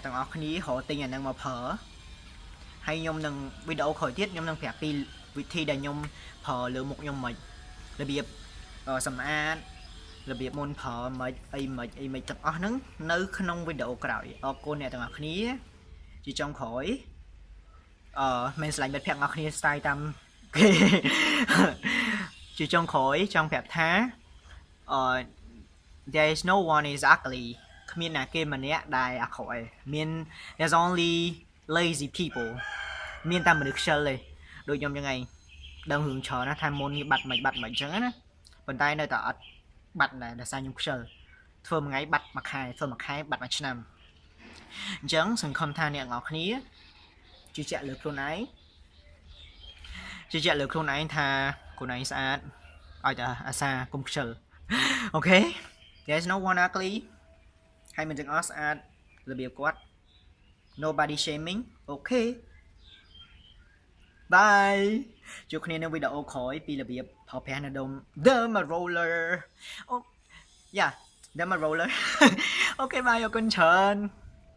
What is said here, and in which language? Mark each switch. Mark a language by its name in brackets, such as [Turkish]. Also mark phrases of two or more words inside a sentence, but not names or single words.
[Khmer] ទាំងអស់គ្នារកទិញអានឹងមកប្រើហើយខ្ញុំនឹងវីដេអូក្រោយទៀតខ្ញុំនឹងប្រាប់ពីវិធីដែលខ្ញុំប្រើលើមុខខ្ញុំមិនរបៀបសម្អាតរបៀបមុនប្រើមិនអីមិនទាំងអស់ហ្នឹងនៅក្នុងវីដេអូក្រោយអរគុណអ្នកទាំងអស់គ្នាជាចុងក្រោយមិនស្លាញ់មិត្តភក្តិអ្នកគ្នា style តាមគេជាចុងក្រោយចង់ប្រាប់ថា [English] there is no one is ugly [Khmer] គ្មានណាគេម្នាក់ដែលអាក្រក់ឯងមាន [English] there's only lazy people [Khmer] មានតែមនុស្សខ្ជិលទេដូចខ្ញុំចឹងឯងដឹងរឿងច្រើនណាថាមុននេះបាត់មិនអញ្ចឹងណាប៉ុន្តែនៅតែអត់បាត់ដែរដោយសារខ្ញុំខ្ជិលធ្វើមួយថ្ងៃបាត់មួយខែធ្វើមួយខែបាត់មួយឆ្នាំអញ្ចឹងសង្ឃឹមថាអ្នកទាំងអស់គ្នាជឿជាក់លើខ្លួនឯង ថាខ្លួនឯងស្អាតឲ្យតែអាសាកុំខ្ជិលអូខេ [English] there's no one ugly [Khmer] ហើយមិនទាំងអស់ស្អាតរបៀបគាត់ [English] nobody shaming [Khmer] អូខេ bye ជួបគ្នានៅវីដេអូក្រោយពីរបៀបប្រើប្រាស់នៅ Derma roller អូយ៉ា Derma roller អូខេ bye អរគុណច្រើន